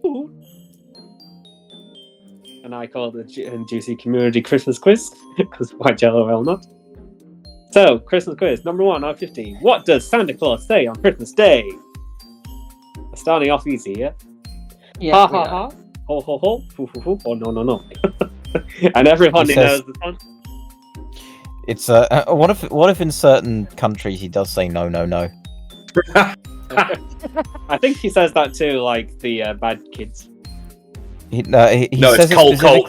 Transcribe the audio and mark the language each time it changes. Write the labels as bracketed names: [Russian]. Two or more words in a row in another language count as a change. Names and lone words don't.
[English] And I call it the Juicy Community Christmas Quiz, because why jello well not? So, Christmas Quiz, number 1 out of 50. What does Santa Claus say on Christmas Day? Starting off easy, yeah? Yeah. Ha ha ha, ho ho ho, foo foo foo, oh no no no. And everyone He knows says- this one. It's what if in certain countries he does say no no no? I think he says that too, like the bad kids. He No, says it's cold, cold,